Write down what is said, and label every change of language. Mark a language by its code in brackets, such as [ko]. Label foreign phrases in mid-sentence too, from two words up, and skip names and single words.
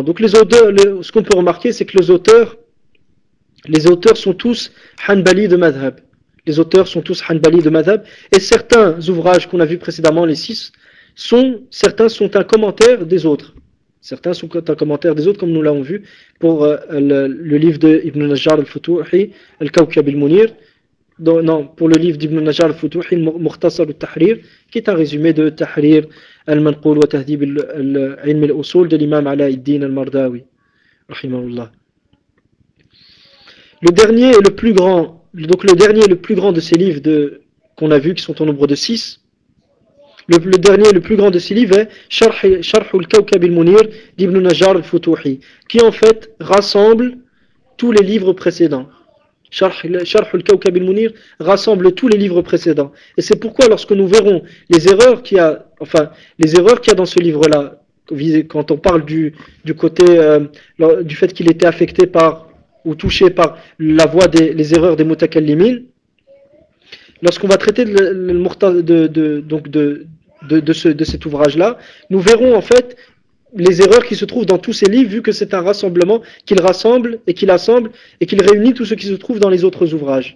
[fr] Donc, ce qu'on peut remarquer, c'est que les auteurs sont tous Hanbali de Madhab. Les auteurs sont tous Hanbali de Madhab. Et certains ouvrages qu'on a vus précédemment, les 6, certains sont un commentaire des autres. Certains sont un commentaire des autres, comme nous l'avons vu pour le livre de Ibn Najjar al-Futuhi, al-Kawkab al-Munir. Non, pour le livre d'Ibn Najjar al-Futuhi, Mukhtasar al-Tahrir, qui est un résumé de Tahrir al-Manqul wa Tahdib al-Ilm al-Usul de l'imam Alauddin al-Mardawi, rahimahullah. Le dernier et le plus grand de ces livres qu'on a vu, qui sont au nombre de 6, le dernier et le plus grand de ces livres est Sharh al-Kawkab al-Munir d'Ibn Najjar al-Futuhi, qui en fait rassemble tous les livres précédents. Sharh al-Kawkab al-Munir rassemble tous les livres précédents. Et c'est pourquoi lorsque nous verrons les erreurs qu'il y a dans ce livre-là, quand on parle du côté du fait qu'il était affecté par ou touché par les erreurs des mutakallimin, lorsqu'on va traiter de cet ouvrage-là, nous verrons en fait les erreurs qui se trouvent dans tous ces livres, vu que c'est un rassemblement qu'il rassemble et qu'il assemble et qu'il réunit tout ce qui se trouve dans les autres ouvrages.